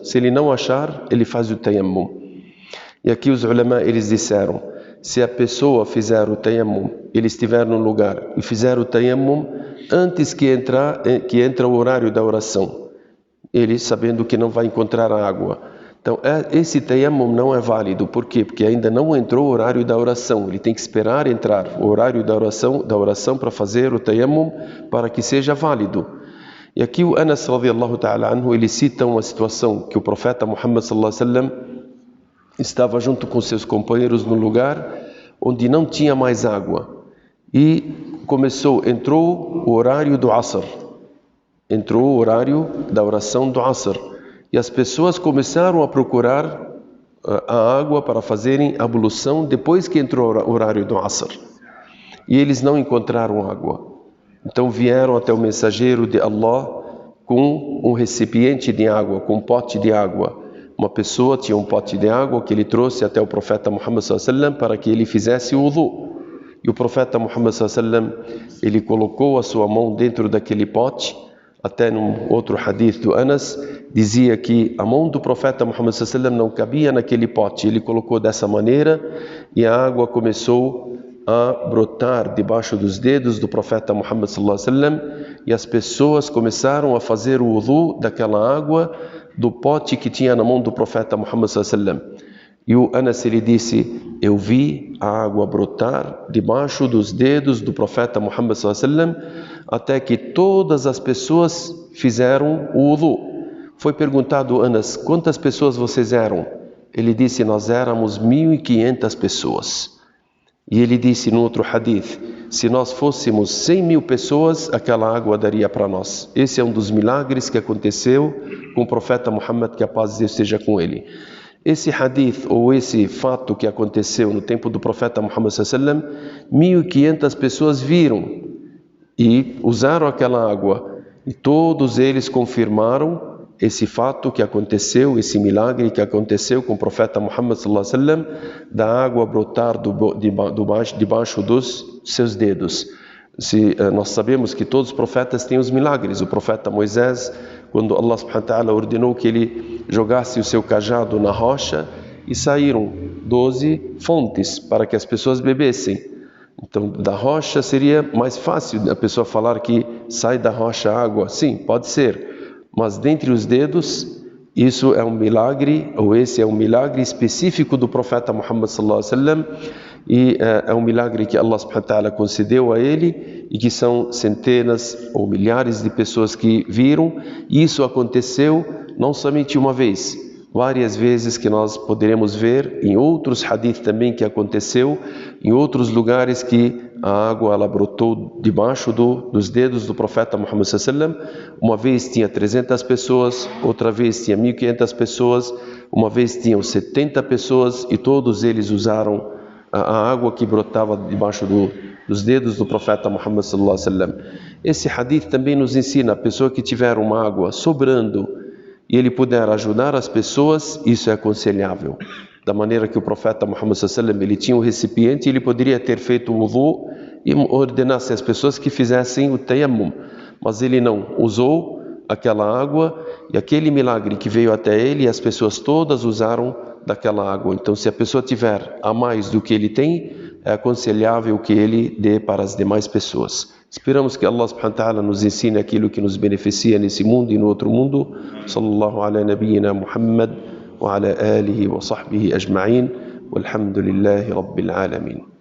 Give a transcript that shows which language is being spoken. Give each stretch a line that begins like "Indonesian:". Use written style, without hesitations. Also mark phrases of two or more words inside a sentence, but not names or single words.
Portuguese: Se ele não achar, ele faz o tayammum. E aqui os ulama, eles disseram, se a pessoa fizer o tayammum, ele estiver no lugar e fizer o tayammum antes que entra o horário da oração, ele sabendo que não vai encontrar a água. Então, esse tayammum não é válido. Por quê? Porque ainda não entrou o horário da oração. Ele tem que esperar entrar o horário da oração para fazer o tayammum para que seja válido. E aqui o Anas
Arabic: رضي الله تعالى عنه,
Portuguese: ele cita uma situação que o profeta Muhammad
Arabic: صلى الله عليه وسلم
Portuguese: estava junto com seus companheiros no lugar onde não tinha mais água. E entrou o horário do Asr. Entrou o horário da oração do Asr. E as pessoas começaram a procurar a água para fazerem a ablução depois que entrou o horário do Asr. E eles não encontraram água. Então vieram até o mensageiro de Allah com um recipiente de água, com um pote de água. Uma pessoa tinha um pote de água que ele trouxe até o profeta Muhammad
Arabic: صلى الله عليه وسلم
Portuguese: para que ele fizesse o wudu. E o profeta Muhammad
Arabic: صلى الله عليه وسلم,
Portuguese: ele colocou a sua mão dentro daquele pote. Até num outro hadith do Anas, dizia que a mão do profeta Muhammad
Arabic: صلى الله عليه وسلم
Portuguese: não cabia naquele pote. Ele colocou dessa maneira e a água começou a brotar debaixo dos dedos do profeta Muhammad
Arabic: صلى الله عليه وسلم,
Portuguese: e as pessoas começaram a fazer o wudu daquela água do pote que tinha na mão do profeta Muhammad
Arabic: صلى الله عليه وسلم.
Portuguese: E o Anas, ele disse, eu vi a água brotar debaixo dos dedos do profeta Muhammad
Arabic: صلى الله عليه وسلم
Portuguese: até que todas as pessoas fizeram o wudu. Foi perguntado, Anas, quantas pessoas vocês eram? Ele disse, nós éramos 1.500 pessoas. E ele disse no outro hadith, se nós fôssemos 100.000 pessoas, aquela água daria para nós. Esse é um dos milagres que aconteceu com o profeta Muhammad, que a paz de Deus esteja com ele. Esse hadith, ou esse fato que aconteceu no tempo do profeta Muhammad
Arabic: صلى الله عليه وسلم,
Portuguese: 1.500 pessoas viram e usaram aquela água. E todos eles confirmaram esse fato que aconteceu, esse milagre que aconteceu com o profeta Muhammad
Arabic: صلى الله عليه وسلم,
Portuguese: da água brotar debaixo dos seus dedos. Nós sabemos que todos os profetas têm os milagres. O profeta Moisés, quando Allah
Arabic: سبحانه وتعالى
Portuguese: ordenou que ele jogasse o seu cajado na rocha, e saíram 12 fontes para que as pessoas bebessem. Então, da rocha seria mais fácil a pessoa falar que sai da rocha água. Sim, pode ser. Mas dentre os dedos, isso é um milagre, ou esse é um milagre específico do profeta Muhammad
Arabic: صلى الله عليه وسلم,
Portuguese: e é um milagre que Allah
Arabic: سبحانه وتعالى
Portuguese: concedeu a ele, e que são centenas ou milhares de pessoas que viram. E isso aconteceu não somente uma vez, várias vezes que nós poderemos ver em outros hadith também que aconteceu, em outros lugares que a água ela brotou debaixo dos dedos do profeta Muhammad
Arabic: صلى الله عليه وسلم.
Portuguese: Uma vez tinha 300 pessoas, outra vez tinha 1.500 pessoas, uma vez tinham 70 pessoas e todos eles usaram a água que brotava debaixo dos dedos do profeta Muhammad
Arabic: صلى الله عليه وسلم.
Portuguese: Esse hadith também nos ensina: a pessoa que tiver uma água sobrando e ele puder ajudar as pessoas, isso é aconselhável. Da maneira que o profeta Muhammad
Arabic: صلى الله عليه وسلم,
Portuguese: ele tinha um recipiente, ele poderia ter feito o wudu e ordenasse às pessoas que fizessem o tayammum, mas ele não usou aquela água, e aquele milagre que veio até ele, as pessoas todas usaram daquela água. Então, se a pessoa tiver a mais do que ele tem, é aconselhável que ele dê para as demais pessoas. Esperamos que Allah
Arabic: سبحانه وتعالى
Portuguese: nos ensine aquilo que nos beneficia nesse mundo e no outro mundo.
Arabic: صلى الله على نبينا محمد وعلى آله وصحبه أجمعين. والحمد لله رب العالمين.